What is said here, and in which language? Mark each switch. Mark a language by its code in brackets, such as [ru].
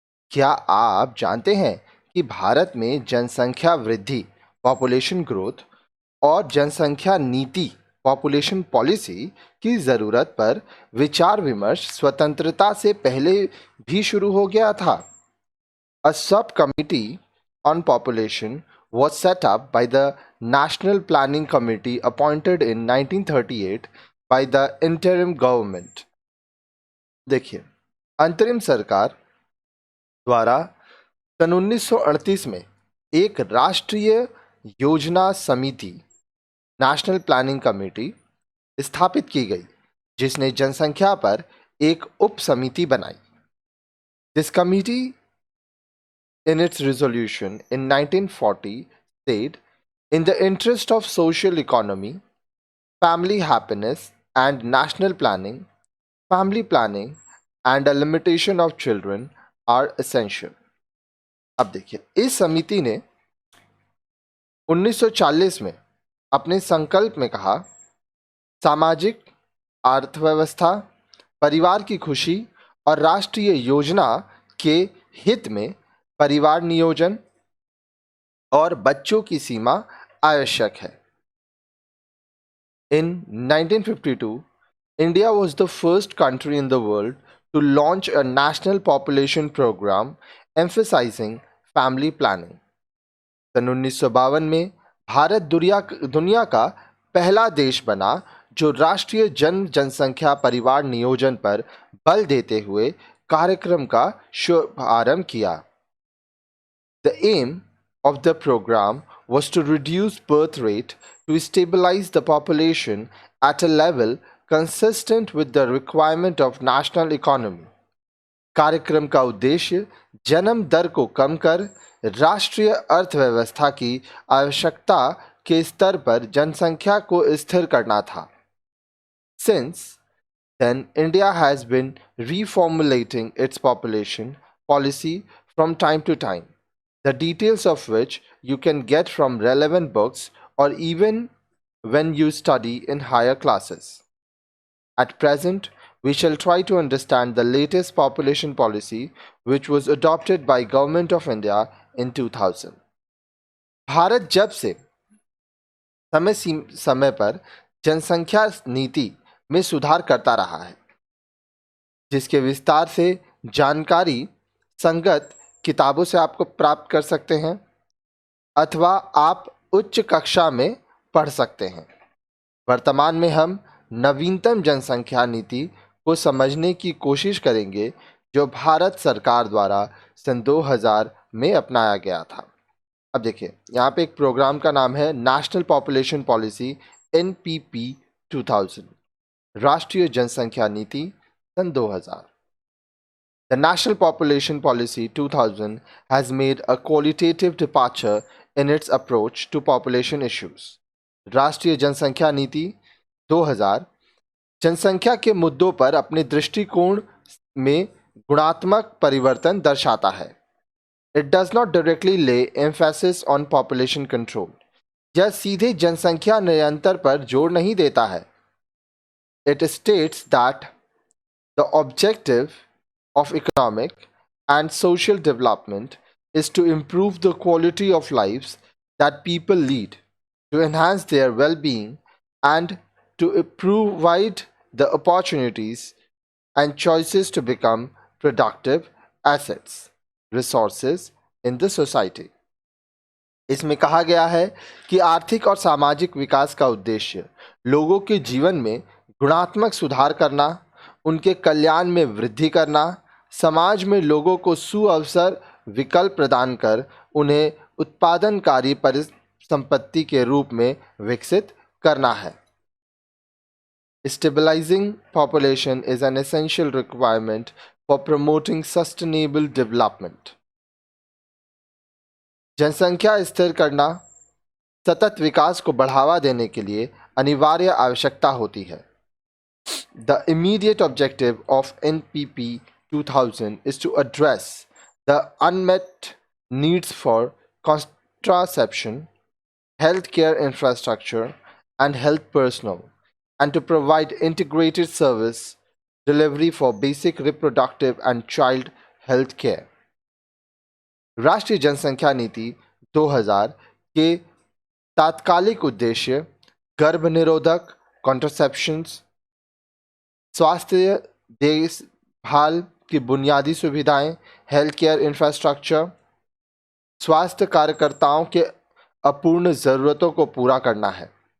[hi] क्या आप जानते हैं कि भारत में जनसंख्या वृद्धि [en] population growth [hi] और जनसंख्या नीति [en] population policy [hi] की ज़रूरत पर विचार विमर्श स्वतंत्रता से पहले भी शुरू हो गया था? [en] A subcommittee on population was set up by the National Planning Committee appointed in 1938 by the interim government. [hi] देखिए, अंतरिम सरकार द्वारा सन 1938 में एक राष्ट्रीय योजना समिति [en] national planning committee [hi] स्थापित की गई, जिसने जनसंख्या पर एक उप समिति बनाई। [en] This committee in its resolution in 1940 said, in the interest of social economy, family happiness and national planning, family planning and a limitation of children are essential. [hi] अब देखिए, इस समिति ने 1940 में अपने संकल्प में कहा, सामाजिक अर्थव्यवस्था, परिवार की खुशी और राष्ट्रीय योजना के हित में परिवार नियोजन और बच्चों की सीमा आवश्यक है। [en] In 1952, India was the first country in the world to launch a national population program emphasizing family planning. [hi] सन 1952 में भारत दुनिया का पहला देश बना जो राष्ट्रीय जनसंख्या परिवार नियोजन पर बल देते हुए कार्यक्रम का शुभारंभ किया। [en] The aim of the program was to reduce birth rate to stabilize the population at a level consistent with the requirement of national economy. [hi] कार्यक्रम का उद्देश्य जन्म दर को कम कर राष्ट्रीय अर्थव्यवस्था की आवश्यकता के स्तर पर जनसंख्या को स्थिर करना था। [en] Since then, India has been reformulating its population policy from time to time, the details of which you can get from relevant books or even when you study in higher classes. At present, we shall try to understand the latest population policy which was adopted by Government of India in 2000. [hi] Bharat जब से समय पर जनसंख्या नीति में सुधार करता रहा है, जिसके विस्तार से जानकारी संगत किताबों से आपको प्राप्त कर सकते हैं अथवा आप उच्च कक्षा में पढ़ सकते हैं। वर्तमान में हम नवीनतम जनसंख्या नीति को समझने की कोशिश करेंगे जो भारत सरकार द्वारा सन 2000 में अपनाया गया था। अब देखिए, यहाँ पे एक प्रोग्राम का नाम है [en] national population policy NPP 2000, [hi] राष्ट्रीय जनसंख्या नीति सन 2000। [en] The National Population Policy 2000 has made a qualitative departure in its approach to population issues. [hi] राष्ट्रीय जनसंख्या नीति 2000 जनसंख्या के मुद्दों पर अपने दृष्टिकोण में गुणात्मक परिवर्तन दर्शाता है। [en] It does not directly lay emphasis on population control. [hi] यह सीधे जनसंख्या नियंत्रण पर जोर नहीं देता है। [en] It states that the objective of economic and social development is to improve the quality of lives that people lead, to enhance their well-being, and to provide the opportunities and choices to become productive assets, resources in the society. [hi] इसमें कहा गया है कि आर्थिक और सामाजिक विकास का उद्देश्य लोगों के जीवन में गुणात्मक सुधार करना, उनके कल्याण में वृद्धि करना, समाज में लोगों को सुअवसर विकल्प प्रदान कर उन्हें उत्पादनकारी परिसंपत्ति के रूप में विकसित करना है। [en] Stabilizing population is an essential requirement for promoting sustainable development. [hi] जनसंख्या स्थिर करना सतत विकास को बढ़ावा देने के लिए अनिवार्य आवश्यकता होती है। [en] The immediate objective of NPP 2000 is to address the unmet needs for contraception, healthcare infrastructure, and health personnel, and to provide integrated service delivery for basic reproductive and child health care. [hi] राष्ट्रीय जनसंख्या नीति 2000 के तात्कालिक उद्देश्य गर्भ निरोधक, [en] contraceptions, [hi] स्वास्थ्य देखभाल की बुनियादी सुविधाएं, [en] health care infrastructure, [hi] स्वास्थ्य कार्यकर्ताओं के अपूर्ण जरूरतों को पूरा करना है।